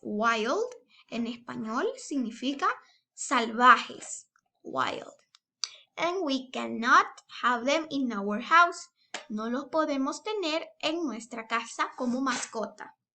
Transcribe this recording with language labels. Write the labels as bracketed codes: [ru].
[es] Wild en español significa salvajes. [en] Wild. And we cannot have them in our house. [es] No los podemos tener en nuestra casa como mascota.